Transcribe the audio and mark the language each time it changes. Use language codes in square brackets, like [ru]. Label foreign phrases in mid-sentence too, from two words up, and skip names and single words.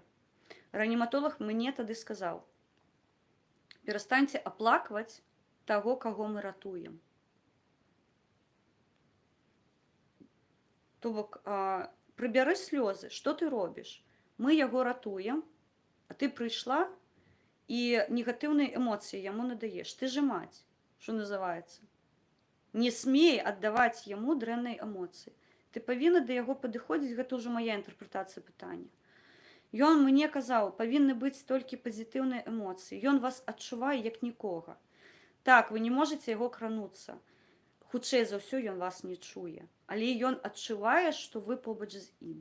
[be] Рэаніматолаг мне тады сказаў: перастаньце аплакваць таго, каго мы ратуем. То бок, прыбяры слёзы, што ты робіш? Мы яго ратуем, а ты прыйшла і [uk] негативні емоції йому не даєш. Ти же мать, що називається. [be] Не смей аддаваць яму дрэннай эмоцыі. Ты павінна да яго падыходзіць, гэта ўжо мая інтэрпрэтацыя пытання. Ён мне казаў, павінны быць толькі пазітыўныя эмоцыі. Ён вас адчувае як нікога. Так, вы не можаце яго крануцца. Хутчэй за ўсё ён вас не чуе. Але ён адчувае, што вы побач з ім.